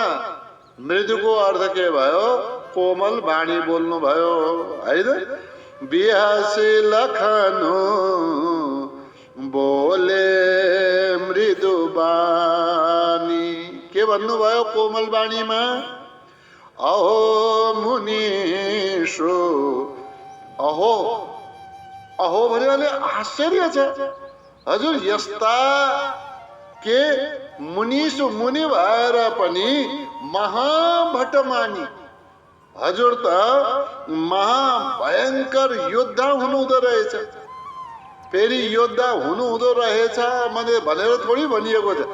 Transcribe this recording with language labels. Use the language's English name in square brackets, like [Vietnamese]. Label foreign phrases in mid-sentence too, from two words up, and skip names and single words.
[Nepali] मृदुको अर्थ के भयो? कोमल वाणी बोल्नु भयो, हैन? [Awadhi] बिहासी लखनु बोले मृदु बानी, [Nepali] के भन्नुभयो कोमल वाणीमा? [Awadhi] अहो मुनीषु, [Nepali] अहो, अहो भन्यो भने आश्चर्य छ। हजुर यस्ता के मुनीषु, मुनि भएर पनि महाभटमानी, हजुर त महाभयंकर योद्धा हुनुहुँदो रहेछ। फेरि योद्धा हुनुहुँदो रहेछ भनेर थोडी भनिएको छ।